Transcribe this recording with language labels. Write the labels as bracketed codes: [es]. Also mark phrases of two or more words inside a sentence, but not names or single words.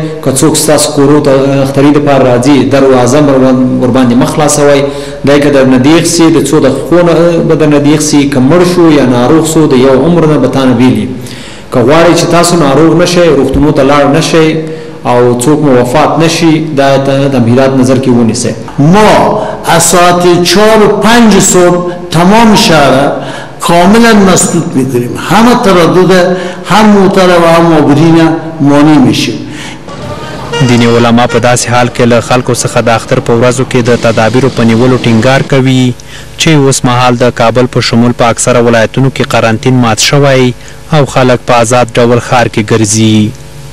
[ps] که څوک ستاسو کورو ته اختري دپاره راځي دروازه ورباندې مه خلاصوئ. دی که درنه دیغ سي د څو دقیقو نه به درنه دیغ سي، که مړ شو یا ناروغ سو د یو عمر نه به تانه بیلي. که غواړئ چې تاسو ناروغ نه شئ، روغتونو ته لاړ نه شئ او څوک مو وفات نشي، دا د تمهیدات نظر کې ونیسئ. [fa] ما از ساعت 4 و 5 صبح تمام شهر کاملا مسدود میکنیم. همه تردد هم موتر و هم عابرین مانع میشیم. [ps] دیني علما په داسې حال کې له خلکو څخه د اختر په ورځو کې د تدابیرو په نیولو ټینګار کوي چې اوس مهال د کابل په شمول په اکثره ولایتونو کې قرنطین مات شوی او خلک په آزاد ډول ښار کې ګرځي.